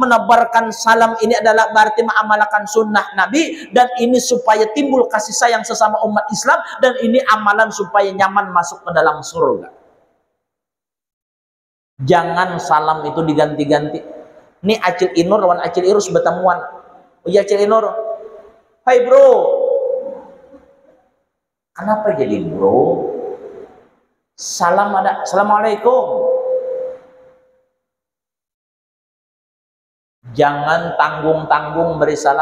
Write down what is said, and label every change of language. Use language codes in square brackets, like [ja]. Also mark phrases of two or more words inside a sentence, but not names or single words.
[id] Menebarkan salam ini adalah berarti mengamalkan sunnah Nabi, dan ini supaya timbul kasih sayang sesama umat Islam, dan ini amalan supaya nyaman masuk ke dalam surga. Jangan salam itu diganti-ganti. [bjn] Ini Acil Inur lawan Acil Irus bertemuan. Oh iya Acil Inur, hai bro. [id] Kenapa jadi bro? Salam ada, assalamualaikum. Jangan tanggung-tanggung beri salam.